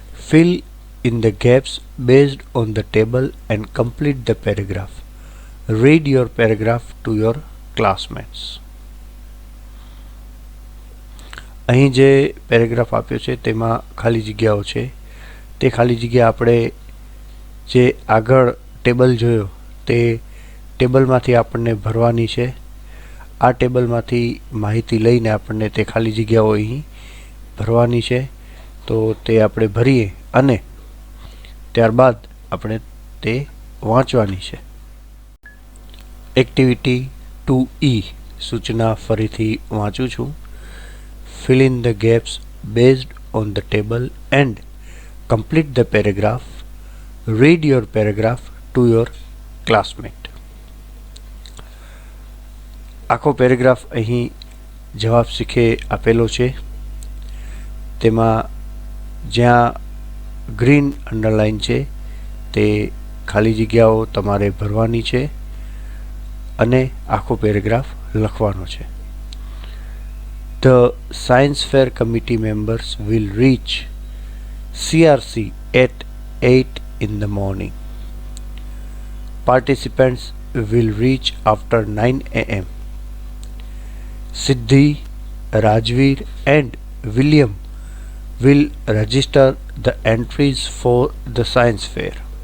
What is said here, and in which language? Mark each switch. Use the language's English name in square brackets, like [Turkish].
[English] Fill in the gaps based on the table and complete the paragraph. Read your paragraph to your classmates. [Gujarati] અહીં જે paragraph આપ્યો છે તેમાં ખાલી જગ્યાઓ છે. તે ખાલી જગ્યા આપણે જે આગળ ટેબલ જોયો તે ટેબલમાંથી આપણને ભરવાની છે. આ ટેબલમાંથી માહિતી લઈને આપણને તે ખાલી જગ્યાઓ અહીં ભરવાની છે. તો તે આપણે ભરીએ અને ત્યારબાદ આપણે તે વાંચવાની છે. એક્ટિવિટી 2E સૂચના ફરીથી વાંચું છું. [English] Fill in the gaps based on the table and complete the paragraph. Read your paragraph to your classmate. [Gujarati] આખો પેરેગ્રાફ અહીં જવાબ શીખે આપેલો છે. તેમાં જ્યાં ગ્રીન અંડરલાઇન છે તે ખાલી જગ્યાઓ તમારે ભરવાની છે અને આખો પેરેગ્રાફ લખવાનો છે. [English] The science fair committee members will reach CRC at 8 in the morning. Participants will reach after 9 a.m. Siddhi, Rajveer and William will register the entries for the science fair.